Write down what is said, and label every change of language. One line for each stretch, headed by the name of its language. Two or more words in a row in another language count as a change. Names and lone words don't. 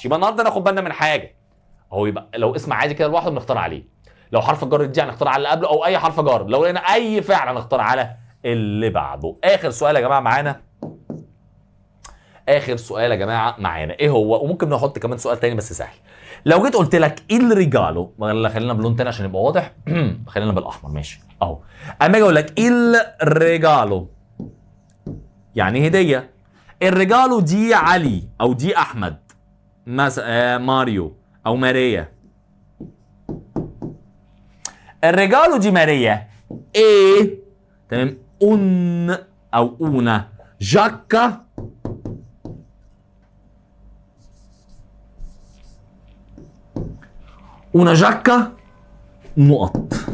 Arabic: يبقى النهارده ناخد بالنا من حاجه اهو. يبقى لو اسم عادي كده لوحده بنختار عليه، لو حرف الجر دي هنختار على اللي قبله او اي حرف جر، لو لقينا اي فعل هنختار على اللي بعده. اخر سؤال يا جماعه معانا، اخر سؤال يا جماعه معانا ايه هو؟ وممكن نحط كمان سؤال تاني بس سهل. لو جيت قلت لك
Italian: il regalo،
Arabic: ولا خلينا بلون تاني عشان يبقى واضح خلينا بالاحمر ماشي اهو. اما اجي اقول لك
Italian: il regalo
Arabic: يعني هديه.
Italian: il regalo di
Arabic: علي او دي احمد مثلا ماريو او ماريا.
Italian: il regalo di Maria
Arabic: ايه تمام
Italian: un o una giacca una giacca نقط.